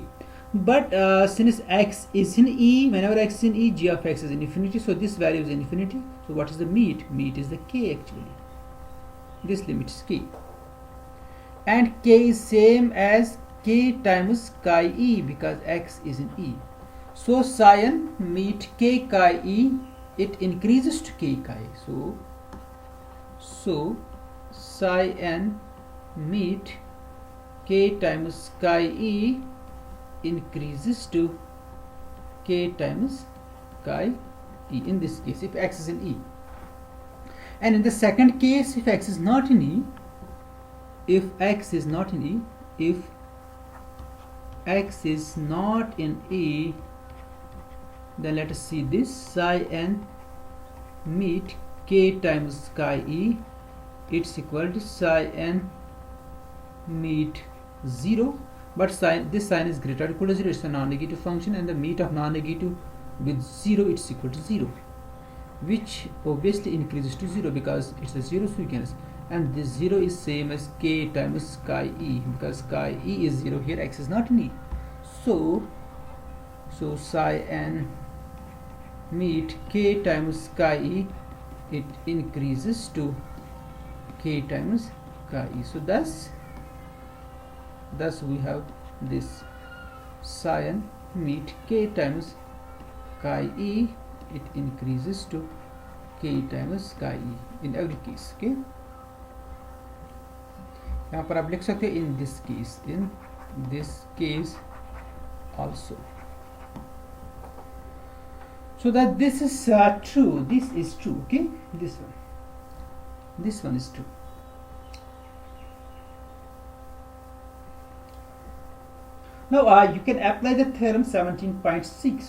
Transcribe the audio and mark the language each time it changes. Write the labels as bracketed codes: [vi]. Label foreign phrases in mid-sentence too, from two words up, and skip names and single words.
[en] But since x is in E, whenever x is in E, g of x is in infinity. So this value is infinity. So what is the meet? Meet is the k actually. This limit is k. And k is same as k times chi E because x is in E. So psi n meet k chi E, it increases to k chi. So psi n meet k times chi E increases to k times chi E in this case if x is in E. And in the second case, if x is not in E, if x is not in E, if x is not in E, then let us see this psi n meet k times chi E, it's equal to psi n meet 0, but this sign is greater or equal to 0. It's a non-negative function, and the meet of non-negative with 0, it's equal to 0, which obviously increases to 0 because it's a 0 sequence, and this 0 is same as k times chi E because chi E is 0 here, x is not in E. So psi n meet k times chi E, it increases to k times chi E. So thus we have this psi n meet k times chi E, it increases to k times chi E in every case. Okay, [hi] यहाँ पर आप लिख सकते हैं [en] in this case also. So that this is true, this is true. Okay, this one is true. Now you can apply the theorem 17.6.